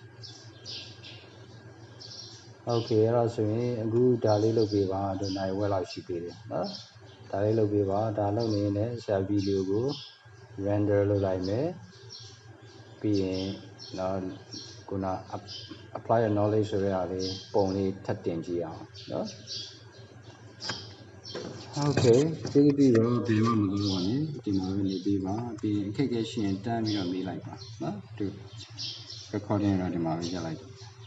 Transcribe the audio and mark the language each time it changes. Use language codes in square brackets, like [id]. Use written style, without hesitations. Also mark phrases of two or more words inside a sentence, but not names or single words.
[my] okay အဲ့ဒါဆိုရင်အခုဒါလေးလုပ်ပေးပါတို့နိုင်ဝက်လောက်ရှိသေးတယ်နော်ဒါလေးလုပ်ပေးပါဒါလုပ်နေရင်လည်းဆရာဗီဒီယိုကို render လုပ်လိုက်မယ်ပြီးရင်နော်ခုန [en] apply the knowledge [my] ဆိုရလေးပုံလေးထပ်တင်ကြည့်အောင်နော် Okay ကျေးဇူးပြုတော့ဘယ်မှမလို့ပါနဲ့ဒီမှာပဲနေပြီးပါပြီးရင်အခက်အခဲရှိရင်တန်းပြီးတော့မေးလိုက်ပါနော်သူ recording တော့ဒီမှာပဲရက်လိုက်တော့